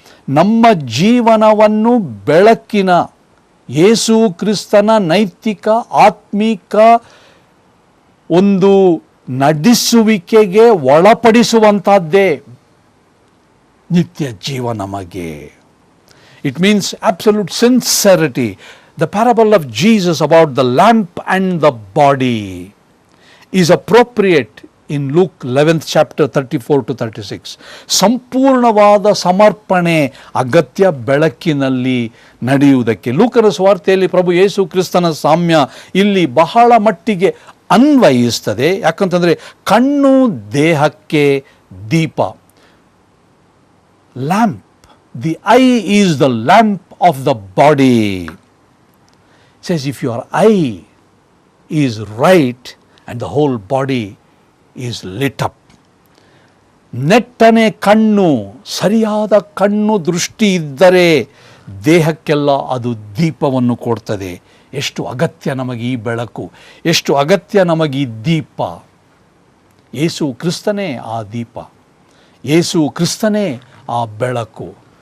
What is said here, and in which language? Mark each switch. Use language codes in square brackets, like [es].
[kn] ನಮ್ಮ ಜೀವನವನ್ನು ಬೆಳಕಿನ ಯೇಸು ಕ್ರಿಸ್ತನ ನೈತಿಕ ಆತ್ಮಿಕ ಒಂದು ನಡೆಸುವಿಕೆಗೆ ಒಳಪಡಿಸುವಂಥದ್ದೇ ನಿತ್ಯ ಜೀವ ನಮಗೆ. [en] It means absolute sincerity. The parable of Jesus about the lamp and the body is appropriate in Luke 11th chapter 34 to 36. [kn] ಸಂಪೂರ್ಣವಾದ ಸಮರ್ಪಣೆ ಅಗತ್ಯ ಬೆಳಕಿನಲ್ಲಿ ನಡೆಯುವುದಕ್ಕೆ. ಲೂಕನ ಸುವಾರ್ತೆಯಲ್ಲಿ ಪ್ರಭು ಯೇಸು ಕ್ರಿಸ್ತನ ಸಾಮ್ಯ ಇಲ್ಲಿ ಬಹಳ ಮಟ್ಟಿಗೆ ಅನ್ವಯಿಸ್ತದೆ. ಯಾಕಂತಂದರೆ ಕಣ್ಣು ದೇಹಕ್ಕೆ ದೀಪ. [en] Lamp, the eye is the lamp of the body. says if your eye is right and the whole body is lit up. [kn] ನೆಟ್ಟನೆ ಕಣ್ಣು, ಸರಿಯಾದ ಕಣ್ಣು ದೃಷ್ಟಿ ಇದ್ದರೆ ದೇಹಕ್ಕೆಲ್ಲ ಅದು ದೀಪವನ್ನು ಕೊಡ್ತದೆ. ಎಷ್ಟು ಅಗತ್ಯ ನಮಗೆ ಈ ಬೆಳಕು, ಎಷ್ಟು ಅಗತ್ಯ ನಮಗೆ ಈ ದೀಪ. ಯೇಸು ಕ್ರಿಸ್ತನೇ ಆ ದೀಪ, ಯೇಸು ಕ್ರಿಸ್ತನೇ ಆ ಬೆಳಕು.